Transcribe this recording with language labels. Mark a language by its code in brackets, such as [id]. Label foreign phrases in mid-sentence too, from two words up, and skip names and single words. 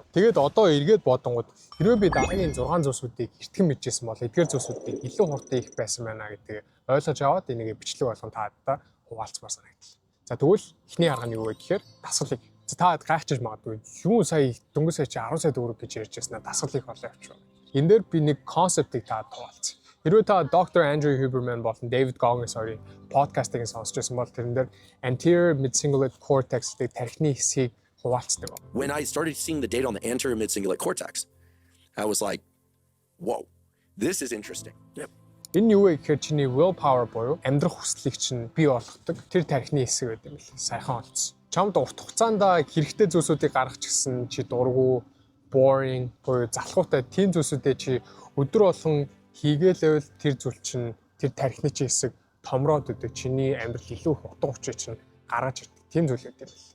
[mn] Тэгээд одоо эргээд бодонгууд хэрвээ би дараагийн 6 зүйлсүүдийг эртхэн мэдчихсэн бол эдгээр зүйлсүүдийг илүү хурдан их байсан байна гэдгийг ойлгож аваад энийг бичлэг болгон таадаа хуваалцмаар санагдал. За тэгвэл эхний арга нь юу вэ гэхээр дасгалыг. Та гайхчих магадгүй. Юу сая дөнгөж сая чи 10 сая төгрөг гэж ярьж байснаа дасгалыг олоо явчих. Энэ дээр би нэг концептыг таад хуваалцъя. Хэрвээ та Dr. Andrew Huberman болон David Goggins хоёрын подкастыг сонсч байсан бол тэрэн дээр [en] anterior mid-cingulate cortex- [mn] ийг тархины хэсгийг хуваалцдаг. [en] When I started seeing the data on the anterior mid-cingulate cortex, I was like, whoa, this is interesting. Yep. [mn] Энэ юу вэ гэхээр чиний willpower буюу амьдрах хүслийг чинь бий болгодог тэр тархины хэсэг байдаг юм л сайхан олцсон. Чамд урт хугацаанд хэрэгтэй зүйлсүүдийг гаргах гэсэн чи дургу, boring буюу залхуутай тийм зүйлсүүдээ чи өдөр болгон хийгээл тэр зүйл чинь тэр тархины чи хэсэг томроод өгдөг чиний амьдрал илүү их утга учир чинь гаргаж ирдэг тийм зүйл гэдэг юм.